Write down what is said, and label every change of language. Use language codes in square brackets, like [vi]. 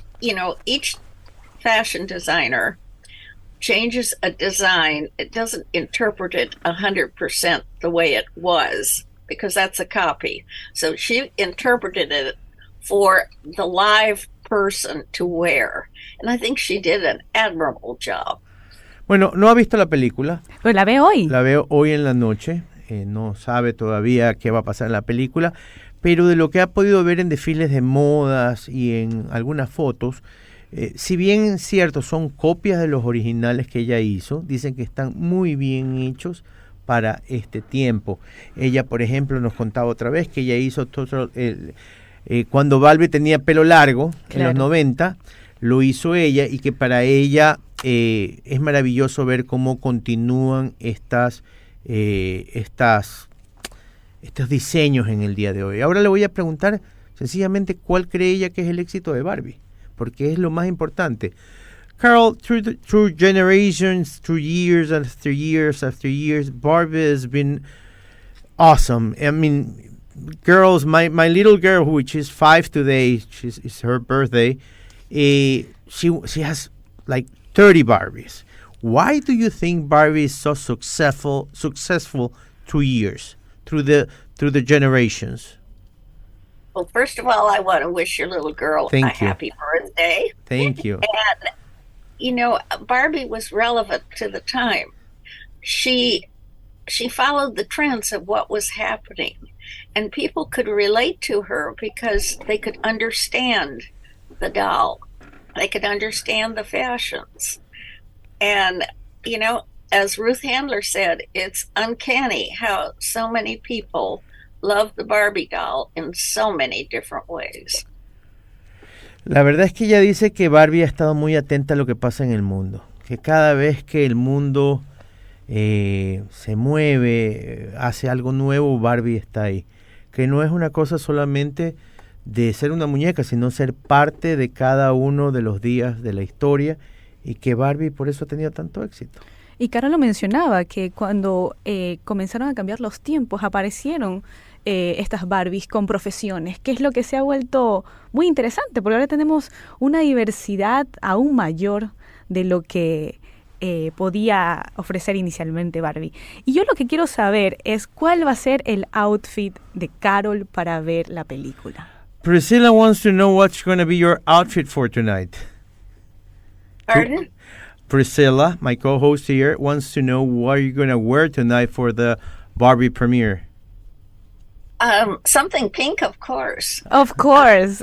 [en] You know, each fashion designer changes a design. It doesn't interpret it 100% the way it was, because that's a copy. So she interpreted it for the live person to wear. And I think she did an admirable job. [es] Bueno, no ha visto la película. Pero la veo hoy. La veo hoy en la noche. No sabe todavía qué va a pasar en la película, pero de lo que ha podido ver en desfiles de modas y en algunas fotos, si bien es cierto, son copias de los originales que ella hizo, dicen que están muy bien hechos para este tiempo. Ella, por ejemplo, nos contaba otra vez que ella hizo todo cuando Barbie tenía pelo largo, claro, en los 90, lo hizo ella, y que para ella es maravilloso ver cómo continúan estos diseños en el día de hoy. Ahora le voy a preguntar sencillamente cuál cree ella que es el éxito de Barbie, porque es lo más importante. [en] Carol, through generations, through years after years after years, Barbie has been awesome. I mean, girls, my little girl, which is 5 today, it's her birthday, she has like 30 Barbies. Why do you think Barbie is so successful through years, through the generations? Well, first of all, I want to wish your little girl a happy birthday. Thank you. And, you know, Barbie was relevant to the time. she followed the trends of what was happening, and people could relate to her because they could understand the doll, they could understand the fashions. And as Ruth Handler said, it's uncanny how so many people love the Barbie doll in so many different ways. [es] La verdad es que ella dice que Barbie ha estado muy atenta a lo que pasa en el mundo, que cada vez que el mundo se mueve, hace algo nuevo, Barbie está ahí, que no es una cosa solamente de ser una muñeca, sino ser parte de cada uno de los días de la historia, y que Barbie por eso ha tenido tanto éxito. Y Carol lo mencionaba, que cuando comenzaron a cambiar los tiempos, aparecieron estas Barbies con profesiones, que es lo que se ha vuelto muy interesante, porque ahora tenemos una diversidad aún mayor de lo que podía ofrecer inicialmente Barbie. Y yo lo que quiero saber es cuál va a ser el outfit de Carol para ver la película. [en] Priscilla wants to know what's going to be your outfit for tonight. Pardon? Priscilla, my co-host here, wants to know what you're going to wear tonight for the Barbie premiere. Something pink, of course. Of course.